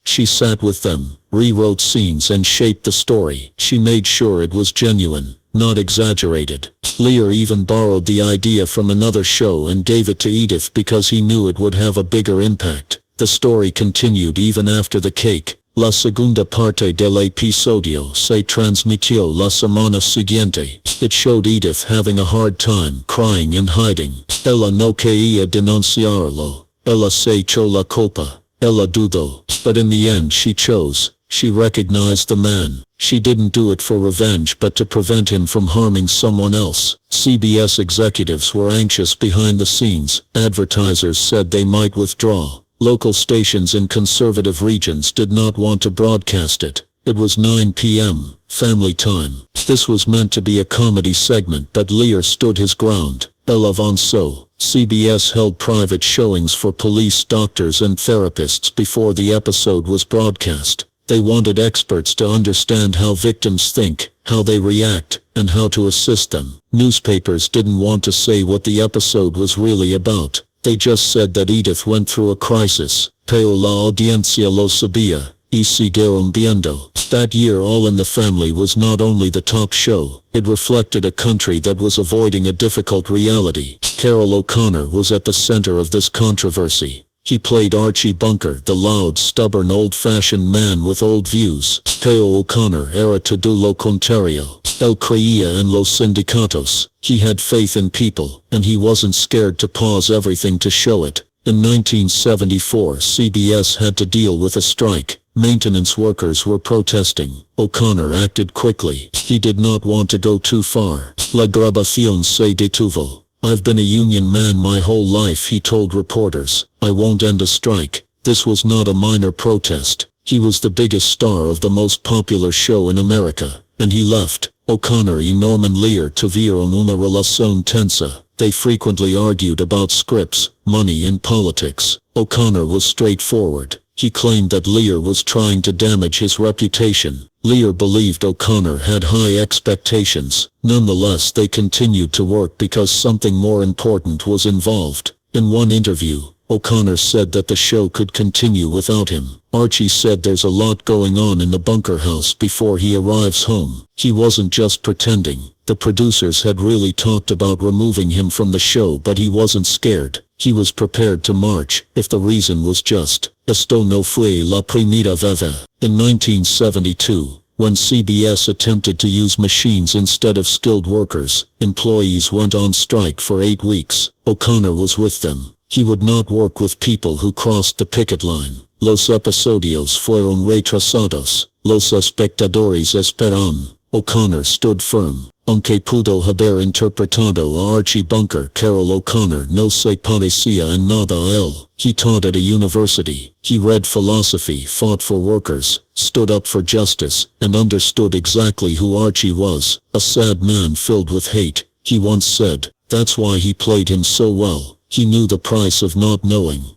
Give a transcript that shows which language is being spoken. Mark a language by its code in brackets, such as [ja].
[en] She sat with them, rewrote scenes and shaped the story. She made sure it was genuine, not exaggerated. Lear even borrowed the idea from another show and gave it to Edith because he knew it would have a bigger impact. The story continued even after the cake. [es] La segunda parte del episodio se transmitió la semana siguiente. [en] It showed Edith having a hard time, crying and hiding. [es] Ella no quería denunciarlo. Ella se echó la culpa. Ella dudó. [en] But in the end she chose. She recognized the man. She didn't do it for revenge but to prevent him from harming someone else. CBS executives were anxious behind the scenes. Advertisers said they might withdraw. Local stations in conservative regions did not want to broadcast it. It was 9 p.m., family time. This was meant to be a comedy segment but Lear stood his ground. Elle avançó. CBS held private showings for police, doctors and therapists before the episode was broadcast. They wanted experts to understand how victims think, how they react, and how to assist them. Newspapers didn't want to say what the episode was really about. They just said that Edith went through a crisis. [es] Pero la audiencia lo sabía, y siguieron viendo. [en] That year All in the Family was not only the top show, it reflected a country that was avoiding a difficult reality. Carroll O'Connor was at the center of this controversy. He played Archie Bunker, the loud, stubborn, old-fashioned man with old views. [es] Pero O'Connor era todo lo contrario. Él creía en los sindicatos. [en] He had faith in people, and he wasn't scared to pause everything to show it. In 1974, CBS had to deal with a strike. Maintenance workers were protesting. O'Connor acted quickly. He did not want to go too far. [es] La grabación se detuvo. [en] I've been a union man my whole life, he told reporters. I won't end a strike. This was not a minor protest. He was the biggest star of the most popular show in America, and he left. [es] O'Connor y Norman Lear tuvieron una relación tensa. [en] They frequently argued about scripts, money and politics. O'Connor was straightforward. He claimed that Lear was trying to damage his reputation. Lear believed O'Connor had high expectations. Nonetheless, they continued to work because something more important was involved. In one interview, O'Connor said that the show could continue without him. Archie said there's a lot going on in the bunker house before he arrives home. He wasn't just pretending. The producers had really talked about removing him from the show, but he wasn't scared. He was prepared to march, if the reason was just. [es] Esto no fue la primera vez. [en] In 1972, when CBS attempted to use machines instead of skilled workers, employees went on strike for 8 weeks. O'Connor was with them. He would not work with people who crossed the picket line. [es] Los episodios fueron retrasados. Los espectadores esperaron. [en] O'Connor stood firm. [es] Aunque pudo haber interpretado a Archie Bunker, Carol O'Connor no se parecía en nada a él. [en] He taught at a university. He read philosophy, fought for workers, stood up for justice, and understood exactly who Archie was, a sad man filled with hate. He once said, that's why he played him so well. He knew the price of not knowing.